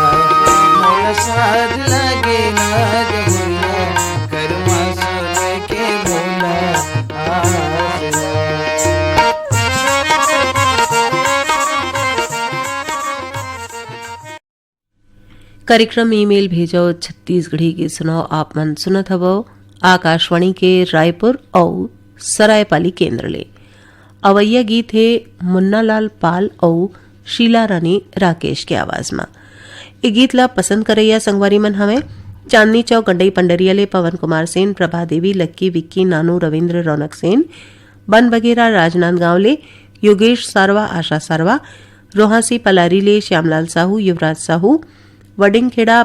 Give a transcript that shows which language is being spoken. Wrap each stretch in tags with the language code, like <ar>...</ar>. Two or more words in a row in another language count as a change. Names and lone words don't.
<hne>मोला साथ लगे ना जबुरिया कर्मा सोने के बोला आसना। कार्यक्रम ईमेल भेजो छत्तीसगढ़ी के सुनाओ आप मन सुनत हवो आकाशवाणी के रायपुर और सरायपाली केंद्र ले। अवैया गीत है मुन्ना लाल पाल और शीला रानी राकेश के आवाज में। ये गीत ला पसंद करैया संगवारी मन हमें चांदनी चौक गंडई पंडरिया ले पवन कुमार सेन, प्रभा देवी, लक्की, विक्की, नानू, रविंद्र, रौनक सेन, बन बगेरा, राजनांदगांव ले योगेश सारवा, आशा सारवा, रोहासी पलारी ले श्यामलाल साहू, युवराज साहू, वडिंगखेड़ा</hne>